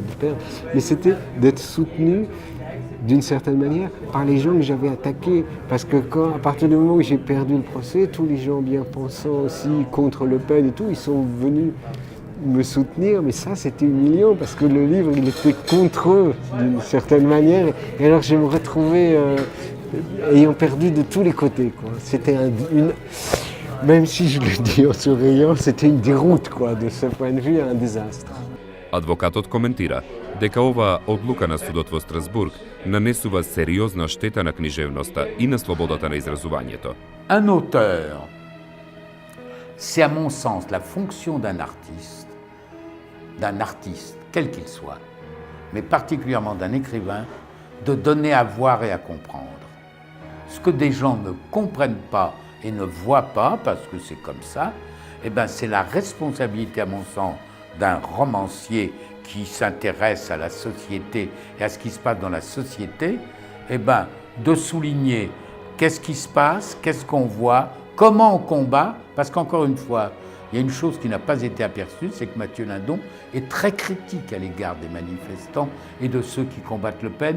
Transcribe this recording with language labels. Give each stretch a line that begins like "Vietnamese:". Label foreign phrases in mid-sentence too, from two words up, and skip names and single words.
French: de perdre, mais c'était d'être soutenu d'une certaine manière par les gens que j'avais attaqués, parce que à partir du moment où j'ai perdu le procès, tous les gens bien pensants aussi contre Le Pen et tout, ils sont venus me soutenir, mais ça c'était humiliant parce que le livre il était contre eux d'une certaine manière, et alors je me retrouvais ayant perdu de tous les côtés, quoi. C'était même si je le dis en souriant, c'était une déroute, quoi, de ce point de vue, un désastre.
Macedonian: Адвокатот коментира дека оваа одлука на судот во Страсбург нанесува сериозна штета на книжевноста и на слободата на изразувањето.
French: Un auteur, c'est à mon sens la fonction d'un artiste, quel qu'il soit, mais particulièrement d'un écrivain, de donner à voir et à comprendre. Ce que des gens ne comprennent pas et ne voient pas, parce que c'est comme ça, eh ben c'est la responsabilité, à mon sens, d'un romancier qui s'intéresse à la société et à ce qui se passe dans la société, eh ben, de souligner qu'est-ce qui se passe, qu'est-ce qu'on voit, comment on combat, parce qu'encore une fois, il y a une chose qui n'a pas été aperçue, c'est que Mathieu Lindon est très critique à l'égard des manifestants et de ceux qui combattent Le Pen.